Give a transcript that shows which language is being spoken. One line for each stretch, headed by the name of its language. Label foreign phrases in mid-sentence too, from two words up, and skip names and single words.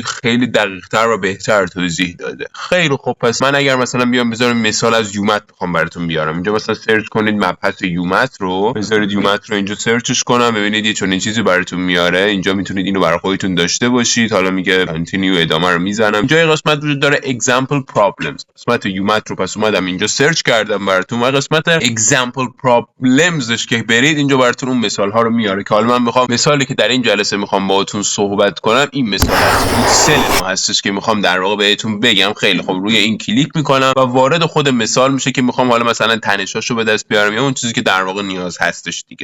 Persian: خیلی دقیق‌تر و بهتر توضیح داده. خیلی خوب، پس من اگر مثلا بیام بذارم مثال از یومت بخوام براتون بیارم، اینجا مثلا سرچ کنید مبحث یومت رو، بذارید یومت رو اینجا سرچش کنم، ببینید یه چنین چیزی براتون میاره. اینجا میتونید اینو برای خودتون داشته باشید. حالا میگه کانتینیو، ادامه رو میزنم. اینجا یه قسمت وجود داره
English: example problems،
Persian: قسمت یومت رو. پس اومدم اینجا سرچ کردم براتون و قسمت
English: example problems
Persian: ش که برید اینجا براتون اون مثال ها رو میاره که حالا من میخوام مثالی که در این جلسه میخوام باهاتون صحبت کنم این مثال هست. سل ما هستش که میخوام در واقع بهتون بگم. خیلی خوب، روی این کلیک میکنم و وارد خود مثال میشه که میخوام حالا مثلا تنشاشو به دست بیارم یا اون چیزی که در واقع نیاز هستش دیگه.